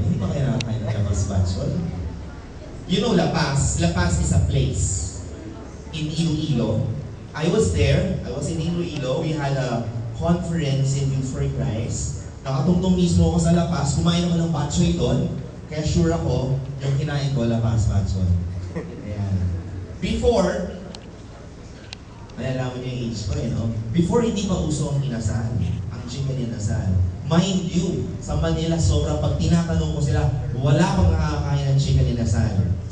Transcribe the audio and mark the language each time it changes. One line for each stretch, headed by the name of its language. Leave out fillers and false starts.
Filipino: Hindi ba kayo nakakain ng lapas baksoy?
English: You know Lapas? Lapas is a place in Iloilo. I was there. I was in Iloilo. We had a conference in Youth for Christ.
Filipino: Nakatungtong mismo ako sa Lapas. Kumain ako ng batchoy doon. Kaya sure ako, yung kinain ko, Lapas batchoy. Ayan. Before, malalaman niyo yung age ko no? Before, hindi pa uso ang inasal. Ang chicken inasal.
English: Mind you,
Filipino: sa Manila, sobrang pag tinatanong ko sila, wala pang nakakain ng chicken inasal.